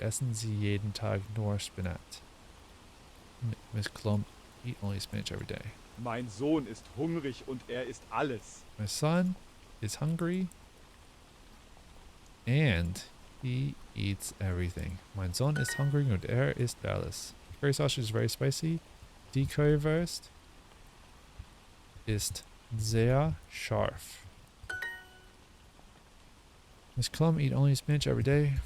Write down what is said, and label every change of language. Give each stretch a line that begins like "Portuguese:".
German: Essen Sie jeden Tag nur Spinat.
English: Miss Klum, eat only spinach every day.
German: Mein Sohn ist hungrig und er isst alles.
English: My son is hungry and he eats everything.
German: Mein Sohn ist hungrig und isst alles.
English: Curry sausage is very spicy.
German: Die Currywurst ist sehr scharf.
English: Miss Klum, eat only spinach every day.